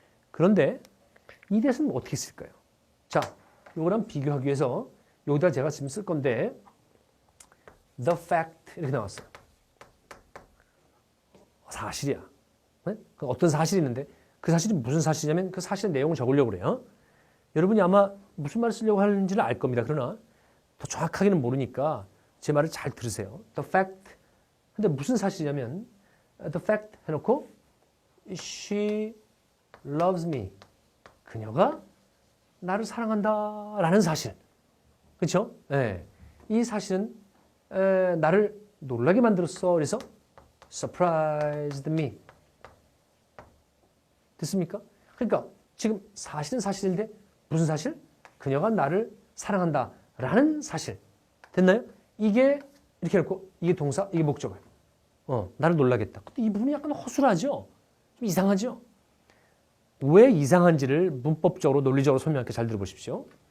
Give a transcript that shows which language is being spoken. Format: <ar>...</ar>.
<ko>그런데 이 that은 어떻게 쓸까요? 자, 요거랑 비교하기 위해서 여기다 제가 지금 쓸 건데</ko> <en>the fact</en> <ko>이렇게 나왔어요. 사실이야. 네? 어떤 사실이 있는데 그 사실이 무슨 사실이냐면 그 사실의 내용을 적으려고 그래요. 여러분이 아마 무슨 말을 쓰려고 하는지를 알 겁니다. 그러나 더 정확하게는 모르니까 제 말을 잘 들으세요.</ko> <en>The fact.</en> <ko>근데 무슨 사실이냐면</ko> <en>the fact</en> <ko>해놓고</ko> <en>she loves me.</en> <ko>그녀가 나를 사랑한다 라는 사실. 그렇죠? 네. 이 사실은 나를 놀라게 만들었어. 그래서</ko> <en>surprised me.</en> <ko>됐습니까? 그러니까 지금 사실은 사실인데 무슨 사실? 그녀가 나를 사랑한다 라는 사실. 됐나요? 이게 이렇게 해놓고 이게 동사, 이게 목적어예요. 나를 놀라겠다. 근데 이 부분이 약간 허술하죠? 좀 이상하죠? 왜 이상한지를 문법적으로 논리적으로 설명할게. 잘 들어보십시오.</ko>